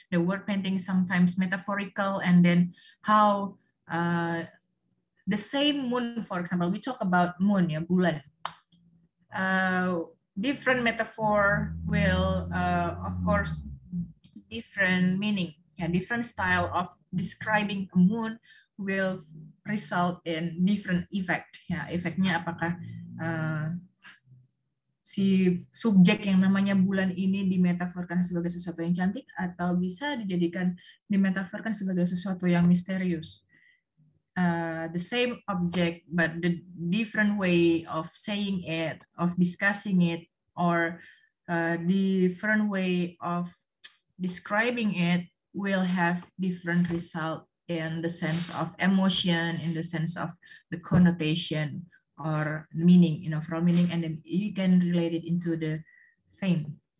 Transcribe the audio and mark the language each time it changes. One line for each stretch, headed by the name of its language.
English: The word painting is sometimes metaphorical, and then how the same moon, for example, we talk about moon, ya, bulan. Different metaphor will, of course, different meaning. Yeah, different style of describing a moon will result in different effect.
Indonesian: Ya, efeknya apakah si subjek yang namanya bulan ini dimetaforkan sebagai sesuatu yang cantik atau bisa dijadikan dimetaforkan sebagai sesuatu yang misterius.
English: The same object but the different way of saying it, of discussing it, or different way of describing it will have different result in the sense of emotion, in the sense of the connotation or meaning, overall meaning, and then you can relate it into the theme.